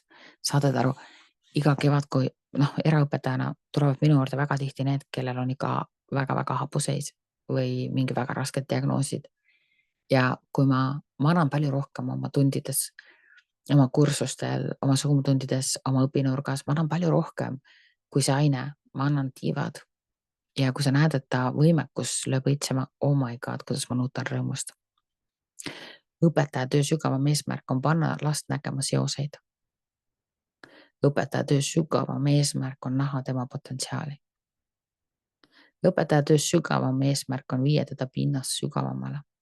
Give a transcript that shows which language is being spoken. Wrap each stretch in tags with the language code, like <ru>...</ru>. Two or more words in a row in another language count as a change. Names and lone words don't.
<et>Saadad aru, iga kevad, kui eraõpetajana tulevad minu juurde väga tihti need, kellel on ikka väga-väga hapuseis või mingi väga rasked diagnoosid. Ja kui ma annan palju rohkem oma tundides, oma kursustel, oma Zoom-tundides, oma õpinurgas, ma annan palju rohkem kui see aine. Ma annan tiivad ja kui sa näed, et ta võimekus lööb õitsema,</et> <en>oh my god,</en> <et>kuidas ma nuutan rõõmust. Õpetaja töö sügavam eesmärk on panna last nägema seoseid. Õpetaja töö sügavam eesmärk on näha tema potentsiaali. Õpetaja töö sügavam eesmärk on viia teda pinnast sügavamale.</et>